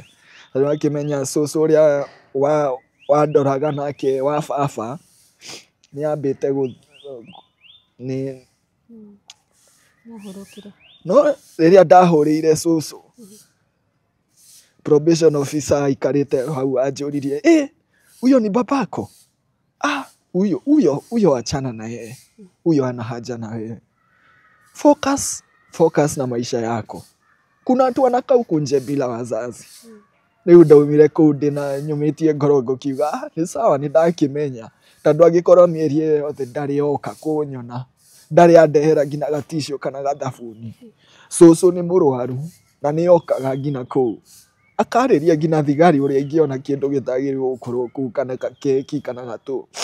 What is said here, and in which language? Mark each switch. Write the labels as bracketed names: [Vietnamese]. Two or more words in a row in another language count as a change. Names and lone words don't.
[Kikuyu] Tondũ akĩmenya cũcũ ũrĩa wandoraga nake wa baba nĩ ambĩte No rĩrĩa ndahũrĩire cũcũ, [English] probation officer [Kikuyu] aikarĩte hau anjũririe, [Swahili] huyo ni babako? Huyo achana na yeye, huyo ana haja na wewe, focus na maisha yako. Kuna watu wanakaa huku nje bila wazazi. [Kikuyu] Rĩu ndaumire kũu ndĩna nyũmĩtie ngoro ngũkiuga nĩ sawa, nĩ ndakĩmenya, tondũ angĩkorwo mĩeri ĩyo yothe ndarĩ oka kũnyona, ndarĩ andehera nginya gaticũ kana gathabuni. Cũcũ nĩ mũrwaru na nĩ okaga nginya kũu, akarĩria nginya thigari ũrĩa ingĩona kĩndũ gĩtagĩrĩirwo gũkorwo kũu, kana keki kana gatũ.